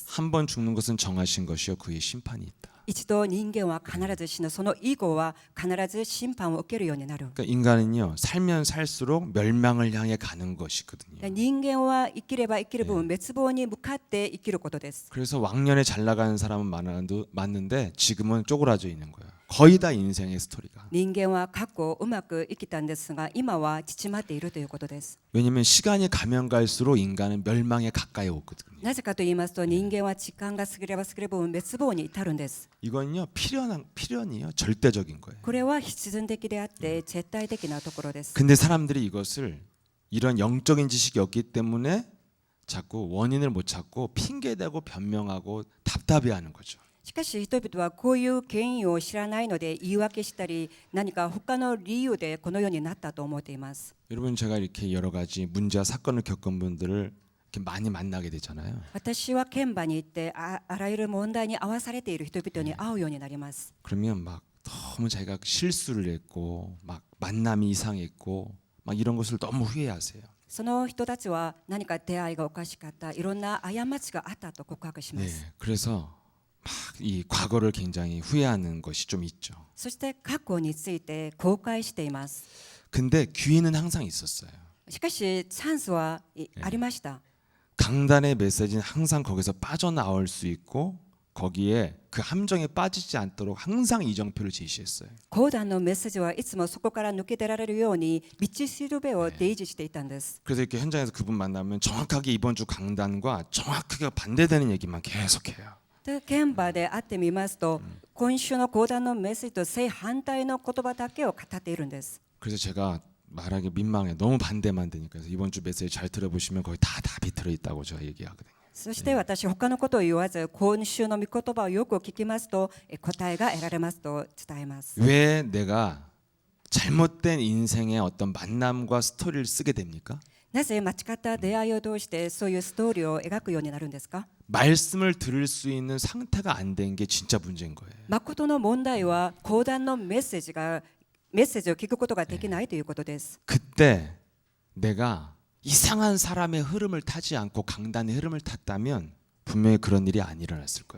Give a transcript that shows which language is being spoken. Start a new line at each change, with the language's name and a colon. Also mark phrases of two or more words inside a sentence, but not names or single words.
Korean: 한 번 죽는 것은 정하신 것이요 그의 심판이 있다.
Japanese: 一度人間は必ず死ぬ、その以後は必ず審判を受けるようになる。
Korean: 그러니까 인간은요 살면 살수록 멸망을 향해 가는 것이거든요.
Japanese: 人間は生きれば生きる分滅亡に向かって生きることです。
Korean: 그래서 왕년에 잘 나가는 사람은 많은데 지금은 쪼그라져 있는 거예요. 거의 다 인생의 스토리가.
Japanese: 人間は過去うまく生きたんですが、今は縮まっているということです。
Korean: 왜냐하면 시간이 가면 갈수록 인간은 멸망에 가까이 오거든요.
Japanese: なぜかと言いますと、人間は時間が過ぎれば過ぎる分滅亡に至るんです。
Korean: 이건요 필연이요 절대적인 거예요.
Japanese: これは必然的であって絶対的なところです。
Korean: 근데 사람들이 이것을 이런 영적인 지식이 없기 때문에 자꾸 원인을 못 찾고 핑계대고 변명하고 답답해하는 거죠.
Japanese: しかし人々はこういう原因を知らないので言い訳したり、何か他の理由でこのようになったと思っています。
Korean: 여러분 제가 이렇게 여러 가지 문제와 사건을 겪은 분들을 이렇게 많이 만나게 되잖아요.
Japanese: 私は現場に行ってあらゆる問題に遭わされている人々に会うようになります。
Korean: 그러면 막 너무 자기가 실수를 했고 막 만남이 이상했고 막 이런 것을 너무 후회하세요.
Japanese: その人たちは何か出会いがおかしかった、いろんな過ちがあったと告白しま
Korean: 네,
Japanese: す。
Korean: 그래서 막 이 과거를 굉장히 후회하는 것이 좀 있죠.
Japanese: そして過去について後悔しています。
Korean: 근데 기회는 항상 있었어요.
Japanese: しかしチャンスはありました。
Korean: 강단의 메시지는 항상 거기서 빠져나올 수 있고 거기에 그 함정에 빠지지 않도록 항상 이정표를 제시했어요.
Japanese: 講談のメッセージはいつもそこから抜け出られるように道しるべを提示していたんです。
Korean: 그래서 이렇게 현장에서 그분 만나면 정확하게 이번 주 강단과 정확하게 반대되는 얘기만 계속해요.
Japanese: で現場で会ってみますと、今週の講談のメッセージと正反対の言葉だけを語っているんです。
Korean: 그래서 제가 말하기 민망해. 너무 반대만 되니까. 그래서 이번 주 메시지 잘 들어보시면 거기 다 답이 들어있다고 제가 얘기하거든요.
Japanese: そして私他のことを言わず、今週の御言葉をよく聞きますと答えが得られますと伝えます。
Korean: 왜 내가 잘못된 인생의 어떤 만남과 스토리를 쓰게 됩니까?
Japanese: なぜ間違った出会いを通してそういうストーリーを描くようになるんですか？
Korean: 말씀을 들을 수 있는 상태가 안 된 게 진짜 문제인 거예요.
Japanese: 誠の問題は講談のメッセージを聞くことができないということです。
Korean: 그때 내가 이상한 사람의 흐름을 타지 않고 강단의 흐름을 탔다면 분명히 그런 일이 안 일어났을 거예요.